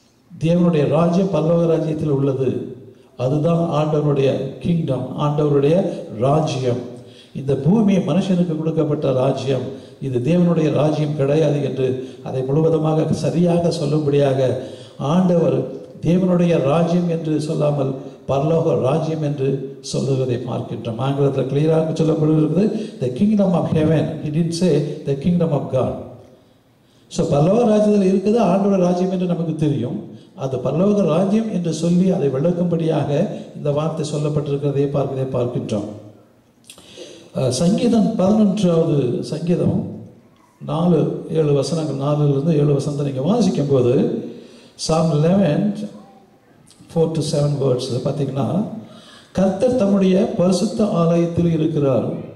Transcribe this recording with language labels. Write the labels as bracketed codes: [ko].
[ta] தேவனுடைய ராஜ்யம் பரலோக ராஜ்யத்தில் உள்ளது. அதுதான் ஆண்டவருடைய கிங்டம், ஆண்டவருடைய ராஜ்யம். இந்த பூமி மனுஷனுக்கு கொடுக்கப்பட்ட ராஜ்யம், இது தேவனுடைய ராஜ்யம் கிடையாது என்று அதை முழுவதுமாக சரியாக சொல்லும்படியாக ஆண்டவர் தேவனுடைய ராஜ்யம் என்று சொல்லாமல் பரலோக ராஜ்யம் என்று சொல்லுவதை பார்க்கின்றோம். ஆங்கிலத்தில் கிளியராக சொல்லப்படுகிறது [en] the kingdom of heaven. He didn't say the kingdom of God. [ta] So பரலோக ராஜ்யத்தில் இருக்குது ஆண்டவர் ராஜ்யம் என்று நமக்கு தெரியும். அது பரலோக ராஜ்யம் என்று சொல்லி அதை விளக்கும்படியாக இந்த வார்த்தை சொல்லப்பட்டிருக்கிறதை பார்க்கின்றோம். சங்கீதம் 11வது சங்கீதம் 4-7 வசனங்கள், 4-7 வசனத்தை நீங்கள் வாசிக்கும் போது Psalm 11:4-7 வேர்ட்ஸ் பார்த்தீங்கன்னா, கர்த்தர் தம்முடைய பரிசுத்த ஆலயத்தில் இருக்கிறார்.